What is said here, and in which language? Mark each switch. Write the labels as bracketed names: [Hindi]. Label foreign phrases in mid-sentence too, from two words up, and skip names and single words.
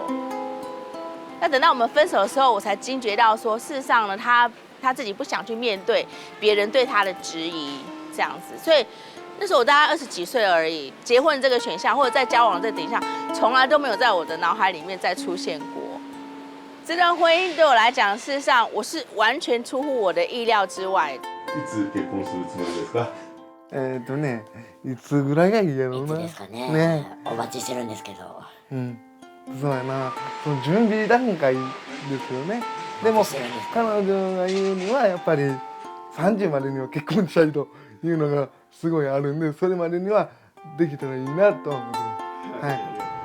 [Chinese] 那等到我们分手的时候，我才惊觉到说，事实上呢，他自己不想去面对别人对他的质疑，这样子。所以那时候我大概20几岁而已，结婚这个选项或者在交往这个顶上，从来都没有在我的脑海里面再出现过。这段婚姻对我来讲，事实上我是完全出乎我的意料之外。 [Japanese] いつ結婚するつもりですか？いつぐらいがいいやろうな。いつですかね。ね。お待ちしてるんですけど。そうやな。その準備段階ですよね。でも彼女が言うにはやっぱり30までには結婚したいというのがすごいあるんで、それまでにはできたらいいなと思ってます。